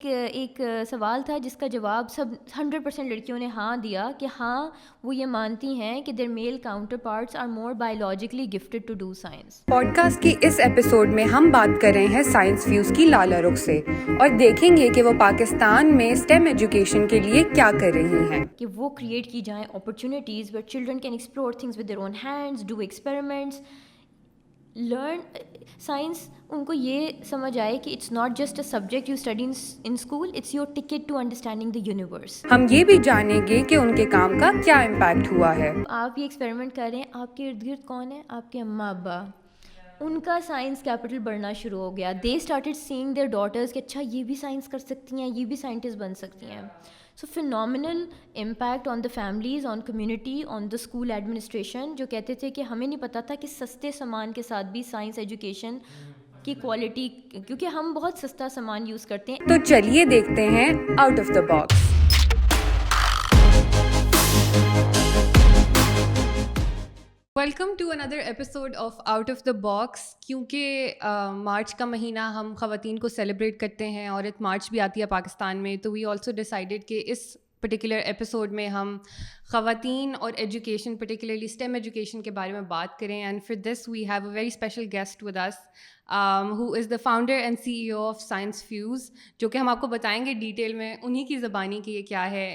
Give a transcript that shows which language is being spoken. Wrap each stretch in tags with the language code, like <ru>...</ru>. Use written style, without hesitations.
<ur>ایک سوال تھا جس کا جواب سب 100% لڑکیوں نے ہاں دیا کہ ہاں وہ یہ مانتی ہیں کہ</ur> <en>their male counterparts are more biologically gifted to do science.</en> <ur>Pod cost کی اس ایپیسوڈ میں ہم بات کر رہے ہیں سائنس فیوز کی لالا رخ سے اور دیکھیں گے کہ وہ پاکستان میں اسٹیم ایجوکیشن کے لیے کیا کر رہی ہیں. کہ وہ کریٹ کی جائیں</ur> <en>opportunities where children can explore things with their own hands, do experiments, learn science.</en> <ur>ان کو یہ سمجھ آئے کہ</ur> <en>it's not just a subject you study in school, it's your ticket to understanding the universe.</en> <ur>ہم یہ بھی جانیں گے کہ ان کے کام کا کیا امپیکٹ ہوا ہے. آپ یہ ایکسپیریمنٹ کر رہے ہیں, آپ کے ارد گرد کون ہے؟ آپ کے اماں ابا. ان کا سائنس کیپٹل بڑھنا شروع ہو گیا.</ur> <en>they started saying their daughters</en> <ur>کہ اچھا یہ بھی سائنس کر سکتی ہیں, یہ بھی سائنٹسٹ بن سکتی ہیں.</ur> <en>so phenomenal impact on the families, on community, on the school administration,</en> <ur>جو کہتے تھے کہ ہمیں نہیں پتہ تھا کہ سستے سامان کے ساتھ بھی سائنس ایجوکیشن کی کوالٹی, کیونکہ ہم بہت سستا سامان یوز کرتے ہیں. تو چلیے دیکھتے ہیں out of the box.</ur> <en>Welcome to another episode of out of the box.</en> <ur>کیونکہ مارچ کا مہینہ ہم خواتین کو سیلیبریٹ کرتے ہیں, عورت مارچ بھی آتی ہے پاکستان میں, تو</ur> <en>we also decided</en> <ur>کہ اس پرٹیکولر ایپیسوڈ میں ہم خواتین اور ایجوکیشن, پرٹیکولرلی اسٹیم ایجوکیشن کے بارے میں بات کریں.</ur> <en>and for this we have a very special guest with us who is the founder and CEO of Science Fuse,</en> <ur>جو کہ ہم آپ کو بتائیں گے ڈیٹیل میں انہی کی زبانی کہ یہ کیا ہے.</ur>